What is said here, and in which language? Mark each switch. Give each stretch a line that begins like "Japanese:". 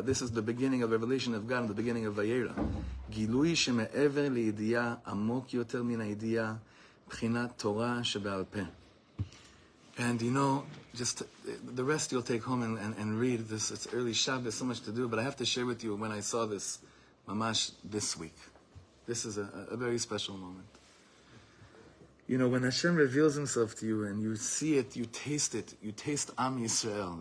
English: This is the beginning of revelation of God in the beginning of Vayera.
Hebrew: גילוי שמעבר לידיעה עמוק יותר מן הידיעה, בחינת תורה שבעל פה.
English: And you know, just the rest you'll take home and read this. It's early Shabbos, so much to do, but I have to share with you when I saw this, mamash, this week. This is a very special moment. You know, when Hashem reveals himself to you and you see it, you taste Am Yisrael.